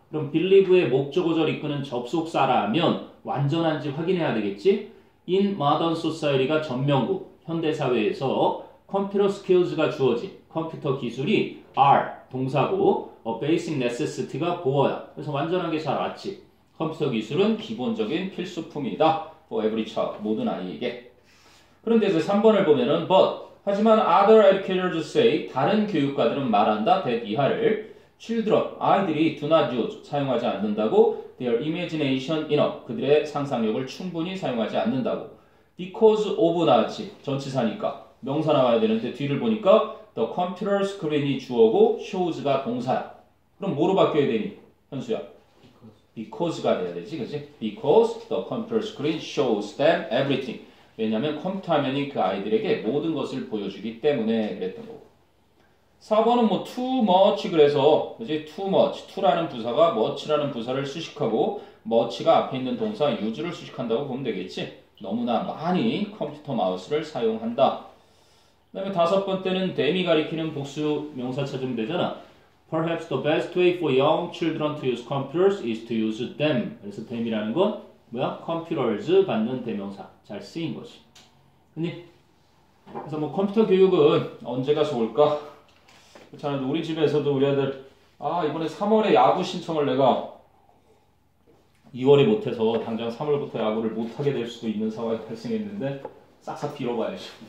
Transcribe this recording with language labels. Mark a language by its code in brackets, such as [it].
[ko] 그럼 believe의 목적어절 이끄는 접속사라면 완전한지 확인해야 되겠지? in modern society가 전명구 현대사회에서 컴퓨터 skills가 주어진 컴퓨터 기술이 are 동사고 basic necessity가 보어야 그래서 완전한 게 잘 왔지. 컴퓨터 기술은 기본적인 필수품이다. for every child 모든 아이에게. 그런데 이제 3번을 보면은 but 하지만 other educators say 다른 교육가들은 말한다 that 이하를 children 아이들이 do not use 사용하지 않는다고 their imagination enough 그들의 상상력을 충분히 사용하지 않는다고 because of 나왔지 전치사니까 명사 나와야 되는데 뒤를 보니까 the computer screen이 주어고 shows가 동사야. 그럼 뭐로 바뀌어야 되니 현수야? because가 돼야 되지 그치? [en] because the computer screen shows them everything [ko] 왜냐하면 컴퓨터 화면이 그 아이들에게 모든 것을 보여주기 때문에 그랬던 거고 4번은 뭐 too much 그래서 그지? too much, to라는 부사가 much라는 부사를 수식하고 much가 앞에 있는 동사 use를 수식한다고 보면 되겠지. 너무나 많이 컴퓨터 마우스를 사용한다. 그 다음에 5번째는 them이 가리키는 복수 명사 찾으면 되잖아. [en] Perhaps the best way for young children to use computers is to use them. [ko] 그래서 them이라는 건 뭐야? computers 받는 대명사 잘 쓰인 것이. 그래서 뭐 컴퓨터 교육은 언제가 좋을까? 그렇잖아. 우리 집에서도 우리 아들 이번에 3월에 야구 신청을 내가 2월에 못해서 당장 3월부터 야구를 못하게 될 수도 있는 상황이 발생했는데 싹싹 빌어봐야죠.